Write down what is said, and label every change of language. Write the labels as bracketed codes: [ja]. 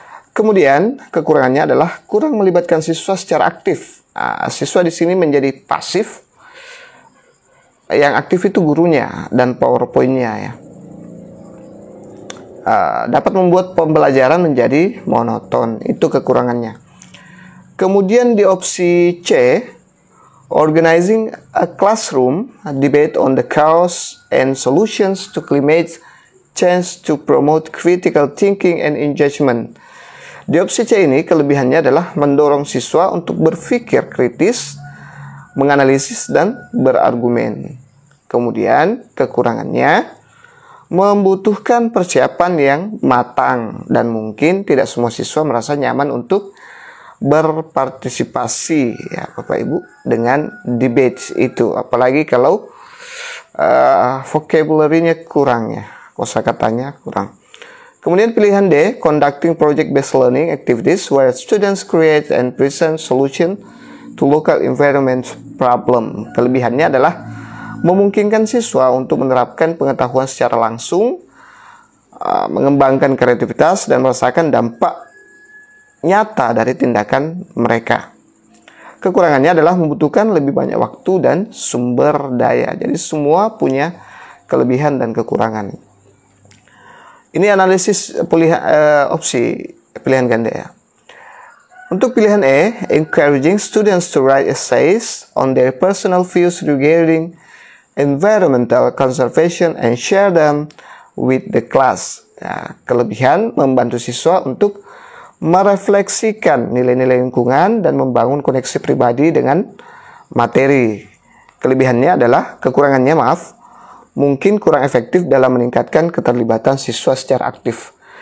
[id] Kemudian kekurangannya adalah kurang melibatkan siswa secara aktif. Siswa di sini menjadi pasif. Yang aktif itu gurunya dan PowerPoint-nya ya. Dapat membuat pembelajaran menjadi monoton. Itu kekurangannya. Kemudian di opsi C, [en] organizing a classroom debate on the cause and solutions to climate change to promote critical thinking and engagement. [id] Di opsi C ini kelebihannya adalah mendorong siswa untuk berpikir kritis, menganalisis dan berargumen. Kemudian kekurangannya membutuhkan persiapan yang matang dan mungkin tidak semua siswa merasa nyaman untuk berpartisipasi ya Bapak Ibu dengan debate itu, apalagi kalau vocabulary-nya kurang ya, kosakatanya kurang. Kemudian pilihan D, [en] conducting project-based learning activities where students create and present solution to local environment problem. [id] Kelebihannya adalah memungkinkan siswa untuk menerapkan pengetahuan secara langsung, mengembangkan kreativitas dan merasakan dampak nyata dari tindakan mereka. Kekurangannya adalah membutuhkan lebih banyak waktu dan sumber daya. Jadi semua punya kelebihan dan kekurangan. Ini analisis opsi pilihan ganda ya. Untuk pilihan E, [en] encouraging students to write essays on their personal views regarding environmental conservation and share them with the class. [id] Nah, kelebihan membantu siswa untuk merefleksikan nilai-nilai lingkungan dan membangun koneksi pribadi dengan materi. Kelebihannya adalah, kekurangannya mungkin kurang efektif dalam meningkatkan keterlibatan siswa secara aktif.